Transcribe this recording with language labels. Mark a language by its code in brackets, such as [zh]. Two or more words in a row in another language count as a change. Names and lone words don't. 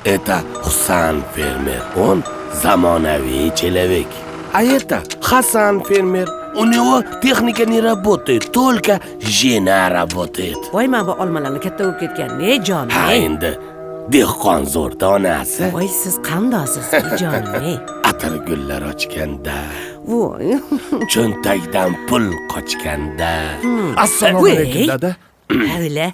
[ru] Это Husan фермер. Он zamonaviy человек. А это Хасан фермер. У него техника не работает, только жена работает. [uz] Voy, mana bu olmalarni katta bo'lib ketgan. Ne jonim? Ha endi dehqon zo'rda onasi. Voy, siz qandaysiz, jonim? Atir gullar ochganda, Voy. cho'ntakdan pul qochganda. Assalomu alaykum dada. Havila.